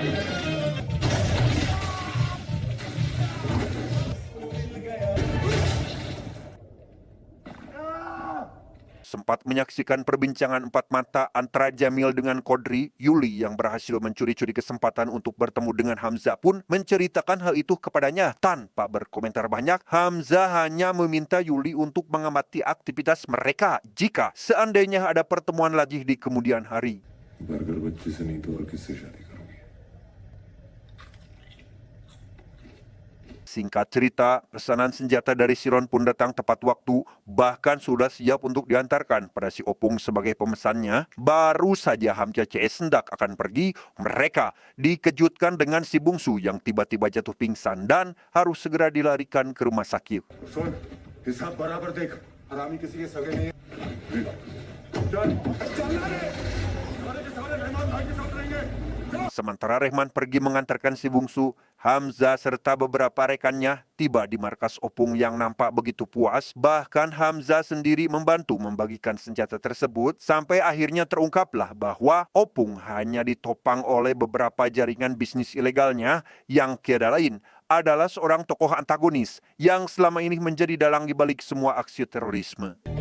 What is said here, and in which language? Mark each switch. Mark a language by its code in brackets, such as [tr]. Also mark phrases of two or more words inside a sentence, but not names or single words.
[id] Sempat menyaksikan perbincangan empat mata antara Jamil dengan Chaudhry, Yuli yang berhasil mencuri-curi kesempatan untuk bertemu dengan Hamzah pun menceritakan hal itu kepadanya. Tanpa berkomentar banyak, Hamzah hanya meminta Yuli untuk mengamati aktivitas mereka jika seandainya ada pertemuan lagi di kemudian hari. [ur] برگر بچے سے نہیں تو اور کس سے شادی کرو گے? [id] Singkat cerita, pesanan senjata dari Siron pun datang tepat waktu, bahkan sudah siap untuk diantarkan pada si Opung sebagai pemesannya. Baru saja Hamzah CS hendak akan pergi, mereka dikejutkan dengan si bungsu yang tiba-tiba jatuh pingsan dan harus segera dilarikan ke rumah sakit. [ur] سن، حساب برابر دیکھ، حرامی کسی کے سگے نہیں ہے. چل، چلنا رے، سارے کے سارے رحمان بھائی کے ساتھ رہیں گے. [id] Sementara Rehman pergi mengantarkan si bungsu, Hamzah serta beberapa rekannya tiba di markas Opung yang nampak begitu puas. Bahkan Hamzah sendiri membantu membagikan senjata tersebut sampai akhirnya terungkaplah bahwa Opung hanya ditopang oleh beberapa jaringan bisnis ilegalnya yang tiada lain adalah seorang tokoh antagonis yang selama ini menjadi dalang di balik semua aksi terorisme.